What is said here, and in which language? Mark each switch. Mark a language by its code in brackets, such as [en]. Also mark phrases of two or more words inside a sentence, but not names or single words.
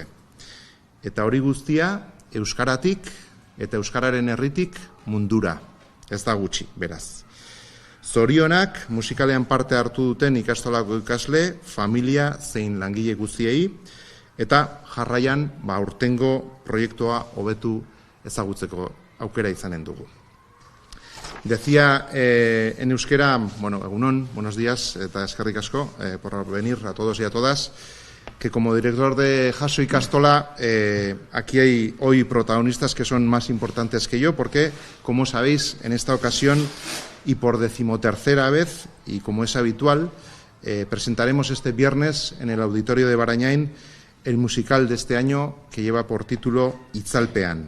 [eu] Eta hori guztia, euskaratik eta euskararen herritik mundura, ez da gutxi, beraz. Zorionak musikalean parte hartu duten ikastolako ikasle, familia zein langile guztiei, eta jarraian aurtengo proiektua hobetu ezagutzeko aukera izanen dugu. [es] Decía en euskera, egunon, buenos días, [eu] eta eskerrik asko [es] por venir a todos y a todas, que como director de Jaso Ikastola, aquí hay hoy protagonistas que son más importantes que yo, porque, como sabéis, en esta ocasión, y por 13ª vez, y como es habitual, presentaremos este viernes en el Auditorio de Barañain el musical de este año que lleva por título Itzalpean.